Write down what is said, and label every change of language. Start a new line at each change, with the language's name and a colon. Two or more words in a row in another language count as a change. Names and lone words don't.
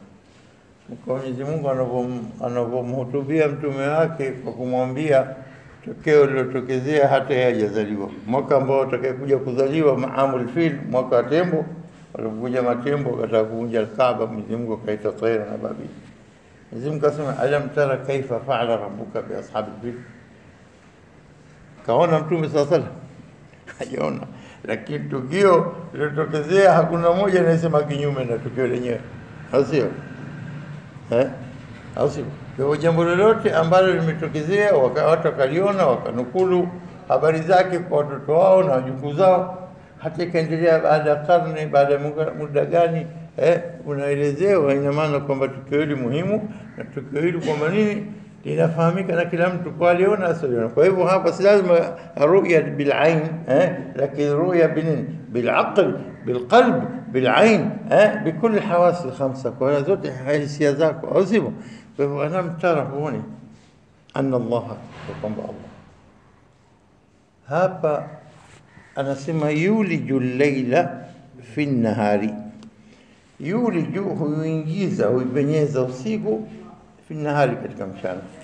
Swahili: Kwa Mwenyezi Mungu anapomhutubia mtume wake kwa kumwambia tokeo lilotokezea hata yeye hajazaliwa, mwaka ambao utakayekuja kuzaliwa
Arabic: عام الفيل,
Swahili: mwaka wa tembo, walipokuja matembo wakataka kuvunja Kaaba, Mwenyezi Mungu akaita tayra na babil. Mwenyezi Mungu akasema
Arabic: ألم تر كيف فعل ربك بأصحاب الفيل.
Swahili: Kaona mtume sasa hajaona, lakini tukio lilotokezea hakuna moja anayesema kinyume na tukio lenyewe, au sio? Au sio? Kwa jambo lolote ambalo limetokezea watu wakaliona, wakanukulu habari zake kwa watoto wao na wajukuu zao, hata ikaendelea baada ya karne, baada ya muda gani, unaelezewa. Ina maana kwamba tukio hili muhimu, na tukio hili kwamba nini linafahamika na kila mtu kwa aliona asiona. Kwa hivyo hapa si lazima
Arabic: رؤية بالعين, lakini رؤية بالعقل بالقلب بالعين بكل الحواس الخمسة,
Swahili: kwa zote hisia zako, au sivyo? Kwa hivyo anamtara huoni
Arabic: أن الله,
Swahili: kwamba Allah hapa anasema
Arabic: يولج الليل في النهار.
Swahili: Yuliju huingiza, huipenyeza usiku,
Arabic: في النهار,
Swahili: katika mchana.